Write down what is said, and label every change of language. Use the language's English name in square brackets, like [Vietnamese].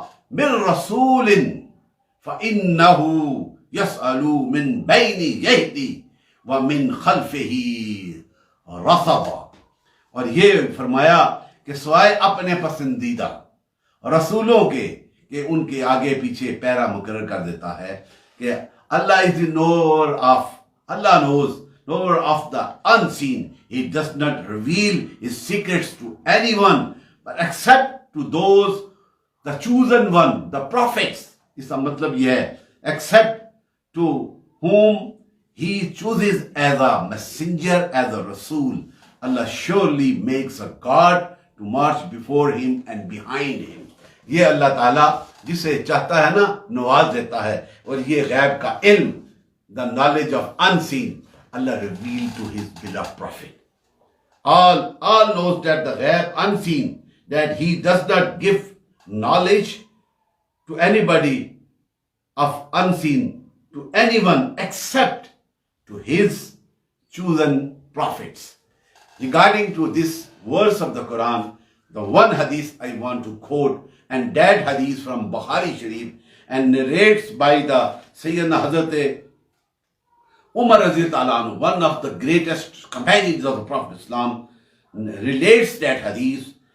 [Arabic] من رسول فإنہ یسأل من بین یدیہ ومن خلفہ رصدا۔ [Urdu] اور یہ فرمایا کہ سوائے اپنے پسندیدہ رسولوں کے کہ ان کے آگے پیچھے پیرا مقرر کر دیتا ہے کہ اللہ [English] is the knower of, Allah knows, knower of the unseen. He does not reveal his secrets to anyone but except to those, the chosen one, the prophets. [Urdu] اس کا مطلب یہ ہے [English] except to whom he chooses as a messenger, as a Rasul. Allah surely makes a guard to march before him and behind him. [Urdu] یہ اللہ تعالیٰ جسے چاہتا ہے نا نواز دیتا ہے، اور یہ غیب کا علم، [English] the knowledge of unseen, Allah revealed to his beloved prophet. All knows that the ghaib unseen, that he does not give knowledge to anybody of unseen, to anyone except to his chosen prophets. Regarding to this verse of the Quran, the one hadith I want to quote, and that hadith from Bukhari Sharif, and narrates by the Sayyidina Hazrat Umar Radhiyallahu anhu, one of the greatest companions of the Prophet Islam, relates that hadith.